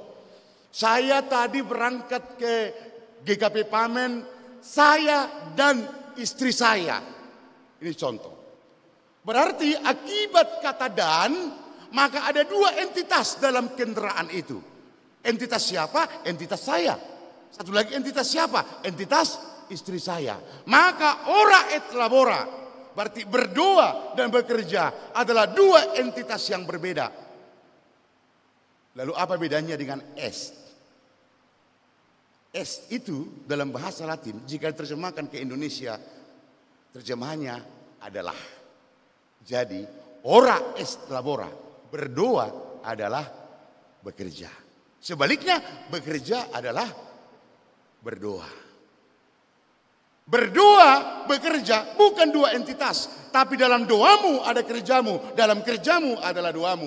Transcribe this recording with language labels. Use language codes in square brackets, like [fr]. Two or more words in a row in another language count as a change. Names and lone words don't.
[id] Saya tadi berangkat ke GKP Pamen, saya dan istri saya. Ini contoh. Berarti akibat kata dan, maka ada dua entitas dalam kendaraan itu. Entitas siapa? Entitas saya. Satu lagi entitas siapa? Entitas istri saya. Maka [la] ora et labora, [id] berarti berdoa dan bekerja adalah dua entitas yang berbeda. Lalu apa bedanya dengan est? Est itu dalam bahasa Latin jika diterjemahkan ke Indonesia, terjemahannya adalah. [la] Jadi ora est labora, [id] berdoa adalah bekerja. Sebaliknya bekerja adalah berdoa. Berdoa, bekerja bukan dua entitas, tapi dalam doamu ada kerjamu, dalam kerjamu adalah doamu.